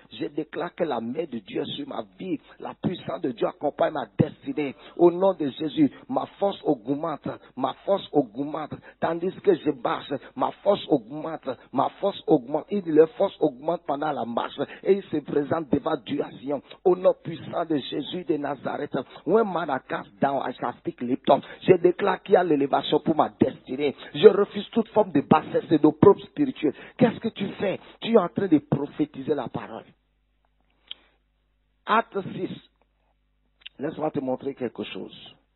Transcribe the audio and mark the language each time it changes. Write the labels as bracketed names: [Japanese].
[French] Je déclare que la main de Dieu est sur ma vie. La puissance de Dieu accompagne ma destinée. Au nom de Jésus, ma force augmente. Ma force augmente. Tandis que je marche, ma force augmente. Ma force augmente. Et leur force augmente pendant la marche. Et il se présente devant Dieu à Sion. Au nom puissant de Jésus de Nazareth. [English] When man cast down, I shall speak lift up. [French] Je déclare qu'il y a l'élévation pour ma destinée. Je refuse toute forme de bassesse et d'opprobre spirituel. Qu'est-ce que tu fais? Tu es en train de prophétiser la parole. Acte 6. Laisse-moi te montrer quelque chose.